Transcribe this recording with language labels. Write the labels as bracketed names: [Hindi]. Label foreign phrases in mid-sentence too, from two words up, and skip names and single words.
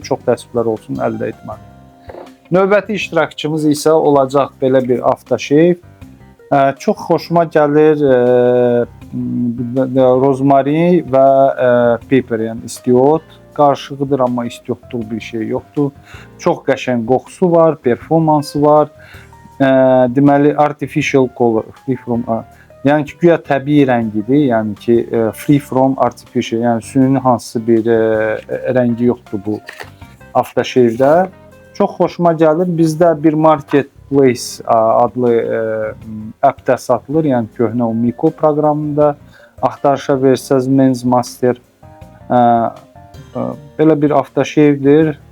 [Azerbaijani] Çox təəssüflər olsun, əldə etmədim. Növbəti iştirakçımız isə olacaq belə bir Aftershave. Çox xoşuma gəlir rozmari və pepper, yəni istiot qarışığıdır, amma istiotluq bir şey yoxdur. Çox qəşəng qoxusu var, performansı var. [English] Deməli artificial color, free from, [Azerbaijani] yəni ki, güya təbii rəngidir, yəni ki, [English] free from artificial, [Azerbaijani] yəni süni hansısa bir rəngi yoxdur bu Aftershave-də. Çox xoşuma gəlir. Bizdə bir Marketplace adlı appdə satılır, yəni köhnə o Miko proqramında. Axtarışa versəz Men's Master belə bir Aftershave-dir.